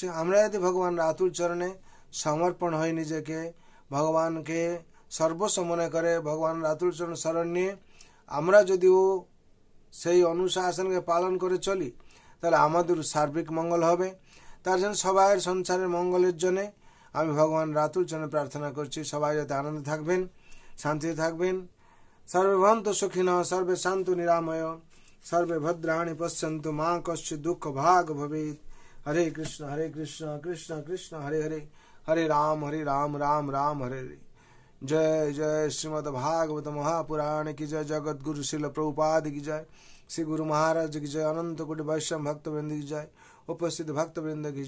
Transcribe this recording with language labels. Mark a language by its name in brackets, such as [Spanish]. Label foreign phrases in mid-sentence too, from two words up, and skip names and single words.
[Bangla] আমরা যদি ভগবান আতুল চরণে সমর্পণ হই, নিজেকে ভগবানকে সর্বস্ব মনে করে ভগবান আতুল চরণ শরণ নিয়ে আমরা যদিও সেই অনুশাসনকে পালন করে চলি তাহলে আমাদের সার্বিক মঙ্গল হবে। তার জন্য সবাই সংসারের মঙ্গলের জন্য আমি ভগবান আতুল চরণে প্রার্থনা করছি সবাই যাতে আনন্দে থাকবেন, শান্তিতে থাকবেন। [Sanskrit] সর্বে ভবন্তু সুখিনঃ, সর্বে শান্তু নিরাময়, সর্বে ভদ্রাণি পশ্যন্তু মা কশ্চিৎ দুঃখ ভাগ ভবেৎ। হরে কৃষ্ণ কৃষ্ণ কৃষ্ণ হরে হরে, হরে রাম রাম রাম হরে হরে। [Hindi] जय जय श्रीमद् भागवत महापुराण की जय, जगत गुरु श्रील प्रभुपाद की जय, श्री गुरु महाराज की जय, अनंत कोटि वैष्णव भक्त वृंद की जय, उपस्थित भक्त वृंद की जय।